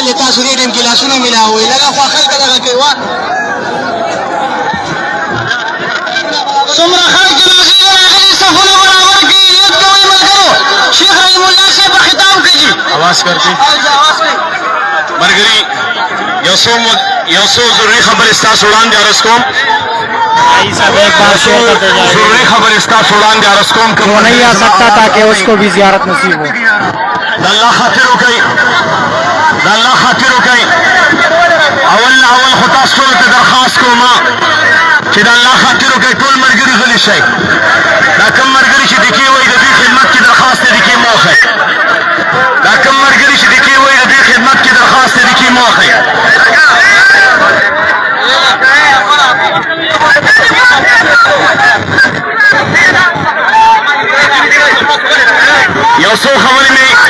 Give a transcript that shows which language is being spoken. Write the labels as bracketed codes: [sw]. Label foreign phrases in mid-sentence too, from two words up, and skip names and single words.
[ps] تاسو دې ټیم کې لاسونه ملاوي لږه خوښل کړه کوي څومره خلک جنازې راغلي صفونه برابر کړي نیت کوي ملګرو شیخ رحیم الله صاحب په خطاب کوي [ur] آواز کر کے [ps] مرګري یو څو ضروري خبرې ستاسو وړاندې عرض کوم [ur] بھائی سب ایک بار شیئر کرتے جائیں گے [ps] ضروري خبرې ستاسو وړاندې عرض کوم [ur] وہ نہیں آ سکتا تاکہ اس کو بھی زیارت نصیب ہو [ps] د الله خاطر وکړئ د الله خاطر وکړئ اول خو تاسو ټولو ته درخواست کوم چې د الله خاطر وکړئ ټول ملګري غلي شئ دا کوم ملګري چې دکې وایي د دوی خدمت کې درخواست دی دکې مه وښئ دا کوم ملګري چې دکې وایي د دوی خدمت کې درخواست دی دکې مه وښئ یو څو خبرې مې